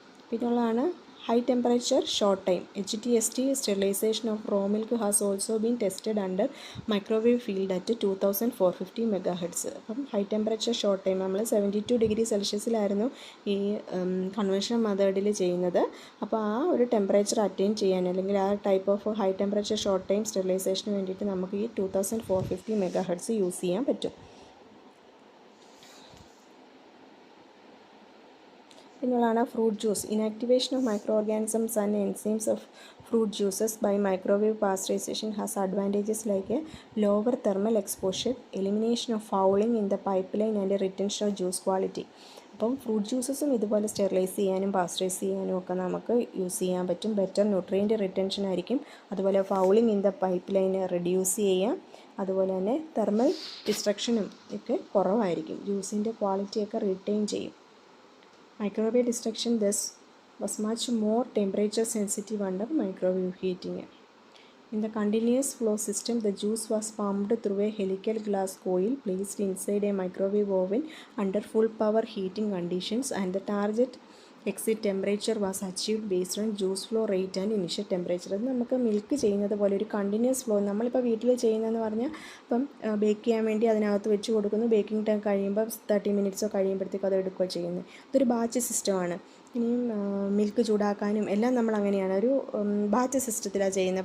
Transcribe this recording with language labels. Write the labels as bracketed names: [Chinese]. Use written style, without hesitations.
[Malayalam] പിന്നുള്ളതാണ് high temperature short time. [English] HTST sterilization of raw milk has also been tested under microwave field at 2450 MHz. [Malayalam] അപ്പം high temperature short time നമ്മൾ 72 degree സെൽഷ്യസിലായിരുന്നു ഈ conventional മെത്തേഡിൽ ചെയ്യുന്നത്. അപ്പോൾ ആ ഒരു ടെമ്പറേച്ചർ അറ്റൈൻ ചെയ്യാൻ അല്ലെങ്കിൽ ആ [English] type of high temperature short time [Malayalam] സ്റ്റെറിലൈസേഷന് വേണ്ടിയിട്ട് നമുക്ക് ഈ 2450 MHz യൂസ് ചെയ്യാൻ പറ്റും. പിന്നുള്ളതാണ് fruit juice. [English] Inactivation of micro organisms and enzymes of fruit juices by microwave pasteurization has advantages like lower thermal exposure, elimination of fouling in the pipe line and retention of juice quality. [Malayalam] അപ്പം fruit ജ്യൂസസും ഇതുപോലെ sterilise ചെയ്യാനും pasteurise ചെയ്യാനും ഒക്കെ നമുക്ക് use ചെയ്യാൻ പറ്റും. Better nutrient retention ആയിരിക്കും. അതുപോലെ [English] fouling in the pipe line [Malayalam] reduce ചെയ്യാം. അതുപോലെ തന്നെ തെർമൽ ഡിസ്ട്രക്ഷനും ഒക്കെ കുറവായിരിക്കും. ജ്യൂസിൻ്റെ ക്വാളിറ്റിയൊക്കെ റിട്ടൈൻ ചെയ്യും. [English] Microwave destruction thus was much more temperature sensitive under microwave heating. In the continuous flow system, the juice was pumped through a helical glass coil placed inside a microwave oven under full power heating conditions, and the target exit temperature was achieved based on juice flow rate and initial temperature. [Malayalam] അത് നമുക്ക് milk ചെയ്യുന്നത് പോലെ ഒരു continuous flow, നമ്മളിപ്പോൾ വീട്ടിൽ ചെയ്യുന്നതെന്ന് പറഞ്ഞാൽ ഇപ്പം ബേക്ക് ചെയ്യാൻ വേണ്ടി അതിനകത്ത് വെച്ച് കൊടുക്കുന്നു, ബേക്കിംഗ് ടൈം കഴിയുമ്പോൾ 30 മിനിറ്റ്സോ കഴിയുമ്പോഴത്തേക്കും അത് എടുക്കുകയോ ചെയ്യുന്നത്. ഇതൊരു ബാച്ച് സിസ്റ്റമാണ്. ഇനിയും മിൽക്ക് ചൂടാക്കാനും എല്ലാം നമ്മൾ അങ്ങനെയാണ് ഒരു ബാച്ച് സിസ്റ്റത്തിലാണ് ചെയ്യുന്നത്.